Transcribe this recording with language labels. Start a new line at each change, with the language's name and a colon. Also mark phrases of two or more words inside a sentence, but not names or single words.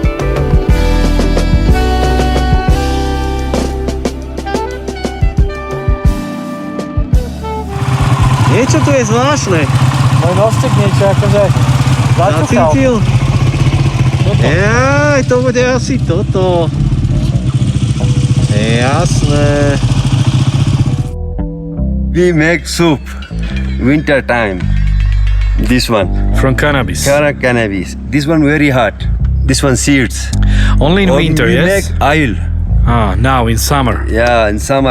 Slovak: Niečo tu je zvláštne. Môj nostek niečo akože Zacítil. Jaj, to bude asi toto. Jasné.
English: We make soup winter time. This one. From cannabis. Cannabis. This one very hot. This one seeds. Only in winter, we yes? make oil. Now in summer. Yeah, in summer.